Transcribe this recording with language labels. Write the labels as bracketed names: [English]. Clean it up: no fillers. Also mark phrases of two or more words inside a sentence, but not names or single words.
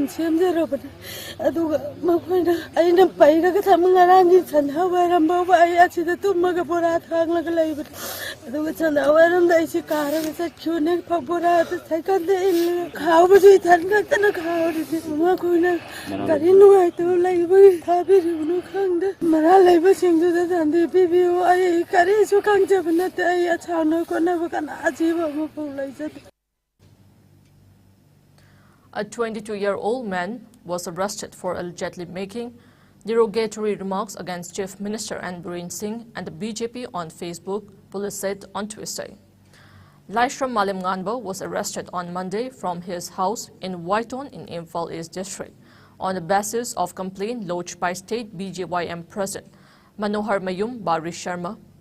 [Manipuri] ꯁꯦꯝꯖꯔꯕꯅꯤ ꯑꯗꯨꯒ ꯃꯈꯣꯏꯅ ꯑꯩꯅ ꯄꯩꯔꯒ ꯊꯝꯃ ꯉꯔꯥꯡꯒꯤ ꯁꯟꯙꯥ ꯋꯥꯏꯔꯝ ꯐꯥꯎꯕ ꯑꯩ ꯑꯁꯤꯗ ꯇꯨꯝꯃꯒ ꯕꯣꯔꯥ ꯊꯥꯡꯂꯒ ꯂꯩꯕꯅꯤ ꯑꯗꯨꯒ ꯁꯟꯙꯥ ꯋꯥꯏꯔꯝꯗ ꯑꯩꯁꯤ ꯀꯥꯔꯒ ꯆꯠꯈꯤꯕꯅꯦ ꯕꯣꯔꯥꯗ ꯁꯥꯏꯀꯜꯗ ꯏꯜꯂꯒ ꯈꯥꯎꯕꯁꯨ ꯏꯊꯟ ꯈꯛꯇꯅ ꯈꯥꯎꯔꯤꯅꯤ ꯃꯈꯣꯏꯅ ꯀꯔꯤ ꯅꯨꯡꯉꯥꯏꯇꯕ ꯂꯩꯕꯒꯤ ꯊꯥꯕꯤꯔꯤꯕꯅꯣ ꯈꯪꯗꯦ ꯃꯔꯥ ꯂꯩꯕꯁꯤꯡꯗꯨꯗ ꯗꯟꯗꯤ ꯄꯤꯕꯤꯌꯨ ꯑꯩ ꯀꯔꯤꯁꯨ ꯈꯪꯖꯕ ꯅꯠꯇꯦ ꯑꯩ ꯑꯁꯥꯎꯅ ꯈꯣꯠꯅꯕ ꯀꯅꯥ ꯑꯖꯤꯕ ꯑꯃꯐꯥꯎ ꯂꯩꯖꯗꯦ. [English] A 22-year-old man was arrested for allegedly making derogatory remarks against Chief Minister N. Biren Singh and the BJP on Facebook, police said on Tuesday. Laishram Malim Nganba was arrested on Monday from his house in Waiton in Imphal East District on the basis of complaint lodged by State BJYM President Manohar Mayum Bari Sharma.